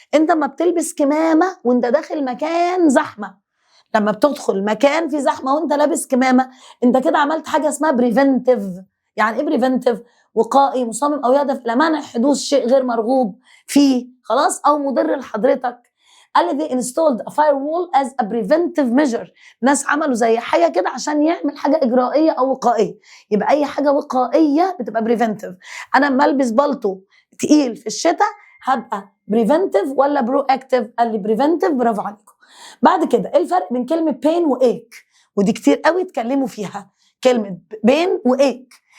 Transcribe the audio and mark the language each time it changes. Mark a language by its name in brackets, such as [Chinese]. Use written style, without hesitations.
[Arabic] انت ما بتلبس كمامه وانت داخل مكان زحمه، لما بتدخل مكان في زحمه وانت لابس كمامه، انت كده عملت حاجه اسمها بريفنتيف. يعني ايه بريفنتيف؟ وقائي، مصمم او يهدف الى منع حدوث شيء غير مرغوب فيه، خلاص، او مضر لحضرتك. [English] قال لي they installed a firewall as a preventive measure. [Arabic] ناس عملوا زي حاجه كده عشان يعمل حاجه اجرائيه او وقائيه. يبقى اي حاجه وقائيه بتبقى preventive. انا لما البس بالطو تقيل في الشتاء هبقى preventive ولا proactive؟ قال لي preventive. برافو عليكم. بعد كده ايه الفرق بين كلمه pain وايك؟ ودي كتير قوي اتكلموا فيها، كلمه pain وايك.